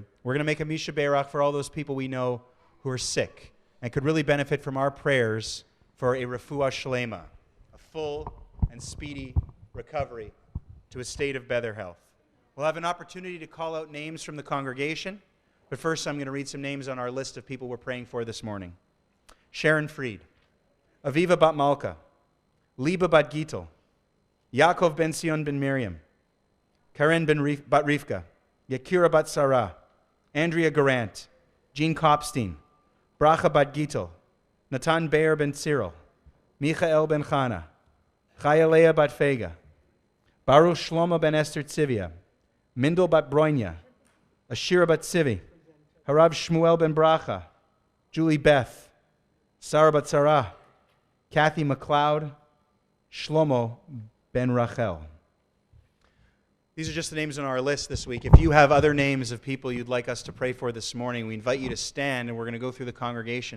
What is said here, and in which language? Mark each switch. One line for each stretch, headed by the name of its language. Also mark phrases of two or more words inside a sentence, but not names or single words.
English: We're going to make a Misha Berach for all those people we know who are sick and could really benefit from our prayers for a
Hebrew: refuah shlema,
English: a full and speedy recovery to a state of better health. We'll have an opportunity to call out names from the congregation, but first I'm going to read some names on our list of people we're praying for this morning. Sharon Fried, Aviva Bat Malka, Liba Bat Gitel, Yaakov Ben Sion Ben Miriam, Karen Bat Rivka, Yakira Bat Sarah, Andrea Garant, Jean Kopstein, Bracha Bat Gitel, Natan Beir Ben Cyril, Michael Ben Chana, Chayalea Bat Fega, Baruch Shlomo Ben Esther Tzivia, Mindel Bat Broinya, Ashira Bat Sivi, Harab Shmuel Ben Bracha, Julie Beth, Sarah Bat Sarah, Kathy McLeod, Shlomo Ben Rachel. These are just the names on our list this week. If you have other names of people you'd like us to pray for this morning, we invite you to stand, and we're going to go through the congregation.